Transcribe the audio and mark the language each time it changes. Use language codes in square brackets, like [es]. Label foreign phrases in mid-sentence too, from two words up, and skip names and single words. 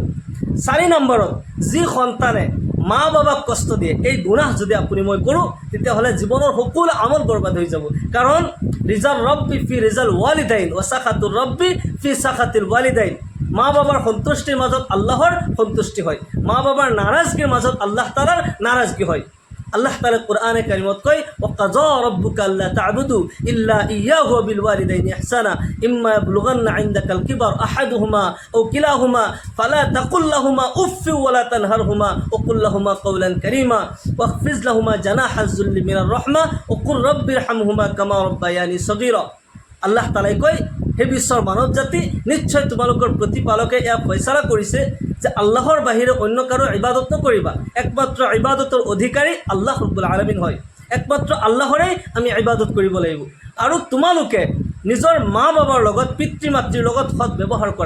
[as] 4 নম্বৰত, যি সন্তানে মা বাবাক কষ্ট দিয়ে, এই গুনাহ যদি আপুনি মই কৰোঁ, তেতিয়াহ'লে জীৱনৰ সকলো আমল বৰবাদ হৈ যাব। [ar] কাৰণ رضا الرب في رضا الوالدين وسخط الرب في سخط الوالدين. [as] মা বাবাৰ সন্তুষ্টিৰ মাজত আল্লাহৰ সন্তুষ্টি হয়, মা বাবাৰ নাৰাজগীৰ মাজত আল্লাহ তাআলাৰ নাৰাজগী হয়। আল্লাহ তাআলা কোরআনে কারিমত কয়, [ar] وقضى ربك ألا تعبدوا إلا إياه وبالوالدين إحسانا إما يبلغن عندك الكبر أحدهما أو كلاهما فلا تقل لهما أف ولا تنهرهما وقل لهما قولا كريما واخفض لهما جناح الذل من الرحمة وقل رب ارحمهما كما ربياني صغيرا. [as] আল্লাহ তাআলাই কয়, হে বিশ্বৰ মানৱ জাতি, নিশ্চয় তোমালোকৰ প্ৰতিপালকে এয়া ফয়সালা কৰিছে যে আল্লাহৰ বাহিৰে অন্য কাৰো ইবাদত নকৰিবা। একমাত্ৰ ইবাদতৰ অধিকাৰী [ar] الله رب العالمين [as] হয়। একমাত্ৰ আল্লাহৰেই আমি ইবাদত কৰিব লাগিব। আৰু তোমালোকে নিজৰ মা বাবাৰ লগত, পিতৃ মাতৃৰ লগত সৎ ব্যৱহাৰ কৰা।